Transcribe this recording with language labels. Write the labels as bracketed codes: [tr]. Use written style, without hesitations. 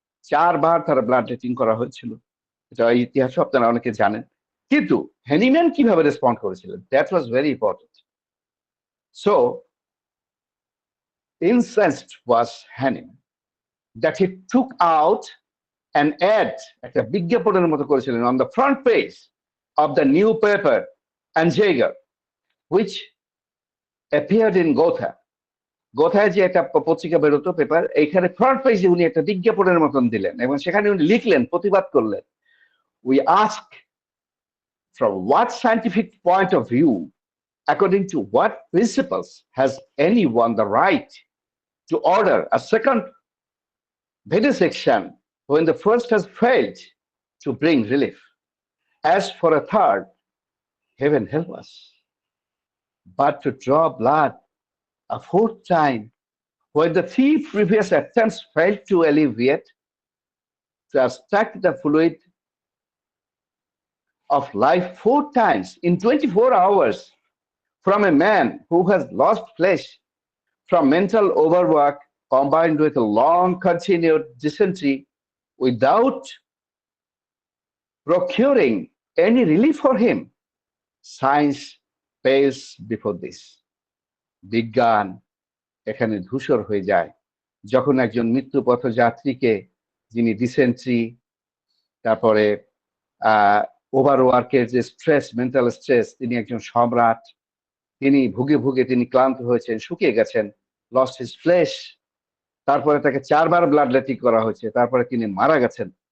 [bn] 4 বার তার ব্লাডলেটিং করা হয়েছিল, এটা ইতিহাস আপনারা অনেকে জানেন। কিন্তু হ্যানিম্যান কিভাবে রেসপন্ড করেছিলেন, [en] That was very important. So incensed was Hahnemann that he took out an ad, [bn] একটা বিজ্ঞাপনের মতো করেছিলেন, [en] on the front page of the new paper Anzeiger, which appeared in Gotha. [bn] গোথায় যে একটা পত্রিকা বেরোতো, পেপার, এইখানে ফ্রন্ট পেজে উনি একটা বিজ্ঞাপনের মতন দিলেন এবং সেখানে উনি লিখলেন, প্রতিবাদ করলেন, [en] we ask from what scientific point of view According to what principles has anyone the right to order a second vivisection when the first has failed to bring relief? As for a third, heaven help us, but to draw blood a fourth time when the three previous attempts failed to alleviate, to abstract the fluid of life four times in 24 hours from a man who has lost flesh from mental overwork combined with a long continued dysentery without procuring any relief for him. Science pays before this. [bn] বিজ্ঞান এখানে ধূসর হয়ে যায় যখন একজন মৃত্যুপথ যাত্রীকে, যিনি dysentery, তারপরে ওভারওয়ার্কের যে স্ট্রেস, মেন্টাল স্ট্রেস, তিনি একজন সম্রাট, তিনি ভুগে ভুগে তিনি ক্লান্ত হয়েছেন, শুকিয়ে গেছেন, [en] lost his flesh, [bn] তারপরে তাকে 4 বার ব্লাড লেটিং করা হয়েছে, তারপরে তিনি মারা গেছেন।